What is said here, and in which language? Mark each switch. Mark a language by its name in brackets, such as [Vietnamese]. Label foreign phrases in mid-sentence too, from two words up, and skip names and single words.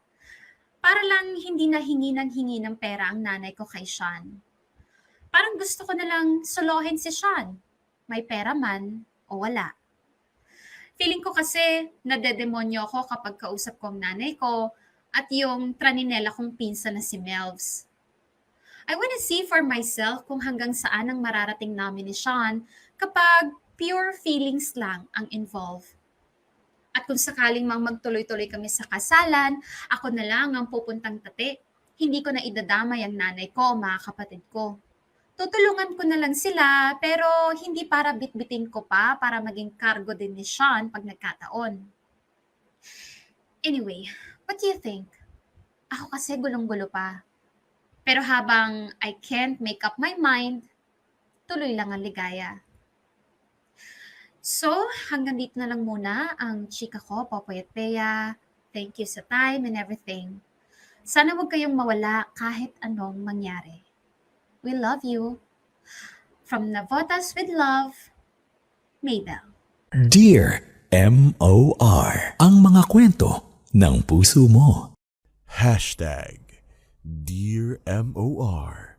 [Filipino] Para lang hindi na hingi ng pera ang nanay ko kay Sean. Parang gusto ko na lang solohin si Sean. May pera man o wala. Feeling ko kasi nadedemonyo ako kapag kausap ko ang nanay ko at yung traninela kong pinsan na si Melvs. [English] I wanna see for myself [Filipino] kung hanggang saan ang mararating namin ni Sean kapag [English] pure feelings [Filipino] lang ang involved. At kung sakaling mang magtuloy-tuloy kami sa kasalan, ako na lang ang pupuntang tate. Hindi ko na idadamay ang nanay ko o mga kapatid ko. Tutulungan ko na lang sila pero hindi para bitbitin ko pa para maging cargo din ni Sean pag nagkataon. [English] Anyway, what do you think? [Filipino] Ako kasi gulong-gulo pa. Pero habang [English] I can't make up my mind, [Filipino] tuloy lang ang ligaya. So, hanggang dito na lang muna ang chika ko, Popoy at Bea. [English] Thank you sa time and everything. [Filipino] Sana huwag kayong mawala kahit anong mangyari. [English] We love you. From Navotas with Love, Mabel. Dear M.O.R. [Filipino] Ang mga kwento ng puso mo. [English] Hashtag Dear M.O.R.